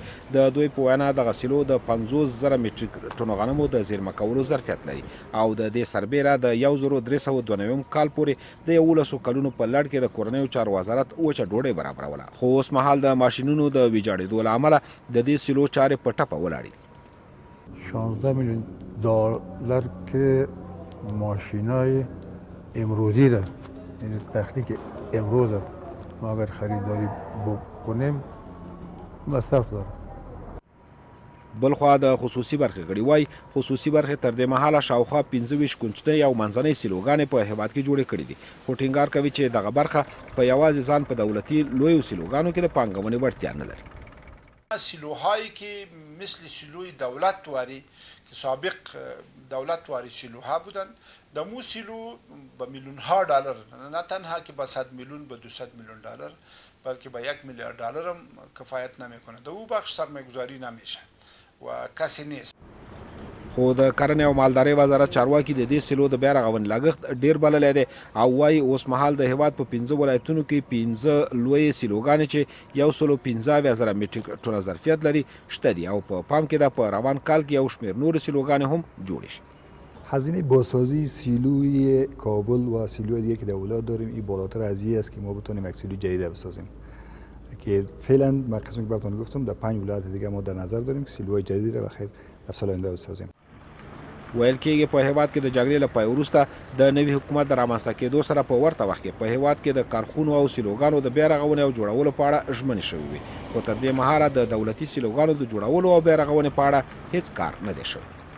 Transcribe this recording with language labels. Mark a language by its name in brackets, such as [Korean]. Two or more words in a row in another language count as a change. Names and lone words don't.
[Pashto] د دوی په وینا دغه سیلو د 50,000 میټریک ټنو غنمو د زیرمه کولو ظرفیت لري او د دې سربیره د 1392 کال پورې د 11 کلونو په لړ کې د کورنیو چارو وزارت وچه ډوډۍ برابروله. خو اوس مهال د ماشینونو د ویجاړېدو له امله د دې سیلو چارې په ټپه ولاړې. [Persian] 16 میلیون دلار که ماشینای امروزی را یعنی تکنیک امروز ما اگر خریداری بکنیم مصرف داره. [Pashto] بلخوا د خصوصي برخې غړي وای خصوصي برخې تر دې مهاله شاوخوا 25 کوچنۍ او منځنۍ سیلوګانې په هیواد کې جوړې کړې دي خو ټینګار کوي چې دغه برخه په یوازې ځان په دولتي لویو سیلوګانو کې د پانګونې وړتیا نه لري. [Persian] سیلوهایی که مثل سیلوی دولت واری که سابق دولت واری سیلوها بودن دمو سیلو به میلیون ها دلار نه تنها که به 100 میلیون به 200 میلیون دلار بلکه به 1 میلیارد دلار هم کفایت نمیکنه. در او بخش سرمایه‌گذاری نمیشه و کسی نیست. [Pashto] خو د کرنې او مالدارۍ وزارت چارواکي د دې سیلو د بیا رغونې لګښت ډېر بللی دی او وایي اوس مهال د هیواد په 15 ولایتونو کې 15 لویې سیلوګانې چې 115,000 میټریک ټنه ظرفیت لري شته دي او په پام کې ده په روان کال کې یو شمېر نورې سیلوګانې هم جوړې شي. [Persian] هزینه بازسازی سیلوی کابل و سیلوی دیگه که در ولایت داریم این بالاتر از این است که ما بتونیم یک سیلوی جدید بسازیم که فعلا ما قسمی که براتون گفتم در 5 ولایت دیگه ما در نظر داریم که سیلوهای جدید را بخیر در سال آینده بسازیم. [Pashto] ویل کېږي په هیواد کې د جګړې له پای وروسته د نوي حکومت د رامنځته کېدو سره په ورته وخت کې په هیواد کې د کارخونو او سیلوګانو د بیا رغونې او جوړولو په اړه ژمنې شوې وي خو تر دې مهاله د دولتي سیلوګانو د جوړولو او بیا رغونې په اړه هیڅ کار نه دی شوی.